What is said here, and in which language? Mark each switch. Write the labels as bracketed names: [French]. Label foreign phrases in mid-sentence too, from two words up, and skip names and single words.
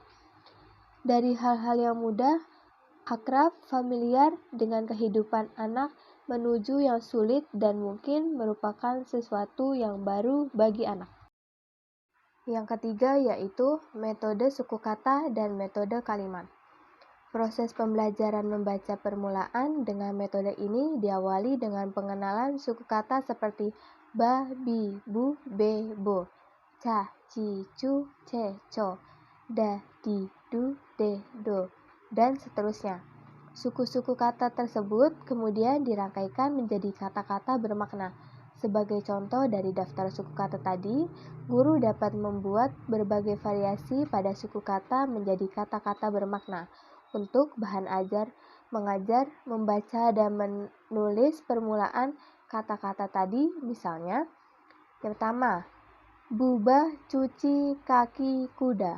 [Indonesian] Dari hal-hal yang mudah, akrab, familiar dengan kehidupan anak menuju yang sulit dan mungkin merupakan sesuatu yang baru bagi anak. Yang ketiga yaitu metode suku kata dan metode kalimat. Proses pembelajaran membaca permulaan dengan metode ini diawali dengan pengenalan suku kata seperti ba, bi, bu, be, bo, ca, ci, cu, ce, co, da, di, du, de, do, dan seterusnya. Suku-suku kata tersebut kemudian dirangkaikan menjadi kata-kata bermakna. Sebagai contoh dari daftar suku kata tadi, guru dapat membuat berbagai variasi pada suku kata menjadi kata-kata bermakna. Untuk bahan ajar, mengajar, membaca, dan menulis permulaan kata-kata tadi, misalnya, yang pertama, buba cuci kaki kuda.